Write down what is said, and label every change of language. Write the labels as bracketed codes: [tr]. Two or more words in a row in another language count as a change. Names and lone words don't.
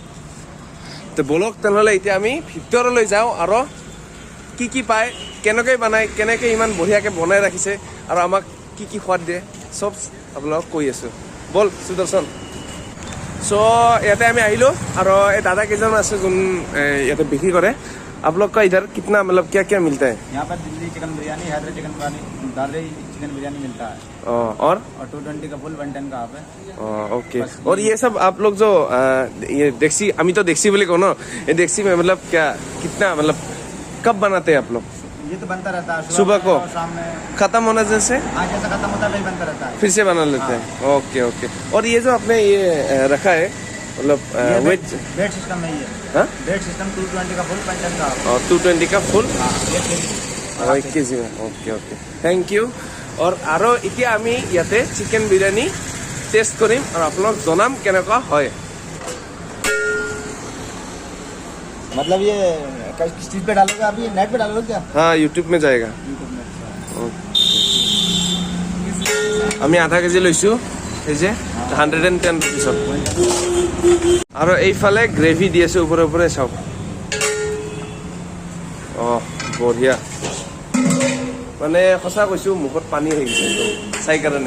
[as] তো বলক তেনেহ'লে এতিয়া আমি ভিতৰলৈ যাওঁ, আৰু কি পায়, কেনেকৈ বনায়, কেনেকৈ ইমান বঢ়িয়াকৈ বনাই ৰাখিছে, আৰু আমাক কি সোৱাদ দিয়ে, চব আপোনালোকক কৈ আছোঁ। বল সুদৰ্শন। চ' ইয়াতে আমি আহিলোঁ, আৰু এই দাদা কেইজন আছে যোন ইয়াতে বিক্ৰী কৰে। [hi] आप लोग का इधर कितना मतलब क्या क्या मिलता है? यहाँ पर दिल्ली चिकन बिरयानी, हैदराबाद चिकन बिरयानी, दादरी चिकन बिरयानी मिलता है। और 220 का फुल, 110 का हाफ है। ओके। और ये सब आप लोग जो ये डेक्सी, अमी तो डेक्सी बोले कहो ना, ये डेक्सी में मतलब क्या कितना मतलब कब बनाते हैं आप लोग? ये तो बनता रहता है सुबह को शाम में खत्म होना जैसे? हाँ, जैसा खत्म होता है वही बनता रहता है, फिर से बना लेते हैं। [en] okay okay. [hi] और ये जो आपने ये रखा है मतलब वेट सिस्टम है ये। हाँ, [en] weight system [hi] 220 का फुल, 110 का हाफ। और 220 का फुल 1 केजी में। [en] okay okay, thank you. [as] और এতিয়া আমি ইয়াতে চিকেন বিৰিয়ানী টেষ্ট কৰিম, আৰু আপোনাক জনাম কেনেকুৱা হয়। [hi] मतलब ये किस चीज पे डालोगे आप? ये नेट पे डालोगे क्या? हाँ, यूट्यूब में जाएगा। [as] আমি আধা কেজি লৈছোঁ, এই যে 110 रुपीसত। আৰু এইফালে গ্ৰেভি দি আছে ওপৰে চাওক। অঁ বঢ়িয়া, মানে সঁচা কৈছোঁ মুখত পানী আহি গৈছে চাই কাৰণে।